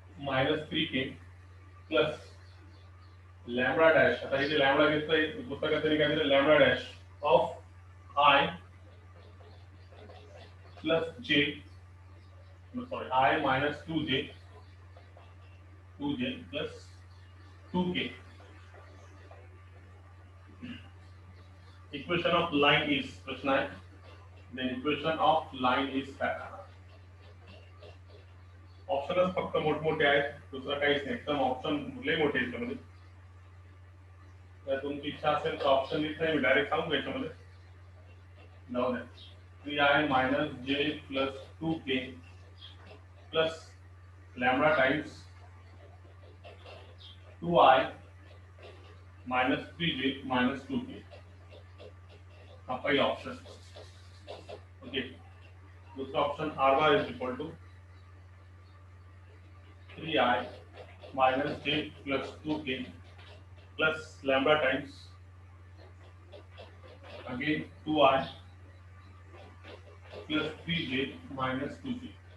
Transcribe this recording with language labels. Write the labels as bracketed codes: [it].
[mr] minus 3k plus lambda dash आता इथे lambda घेतोय पुस्तकात तरी काय दिलं lambda dash of I plus j sorry I minus 2j plus 2k. Equation of line is प्रश्न है [en] then equation of line is [mr] ऑप्शनच फक्त मोठमोठे आहेत दुसरा काहीच नाही एकदम ऑप्शन लय मोठे आहेत त्यामध्ये. तुमची इच्छा असेल तर ऑप्शन लिहिता मी डायरेक्ट सांगू याच्यामध्ये जाऊ द्या [en] 3I minus j plus 2k plus lambda times 2I minus 3j minus 2k [mr] हा पहिला ऑप्शन. ओके दूसरा option [en] r bar is equal to 3I minus j plus 2k plus lambda times again 2I plus 3j minus 2k.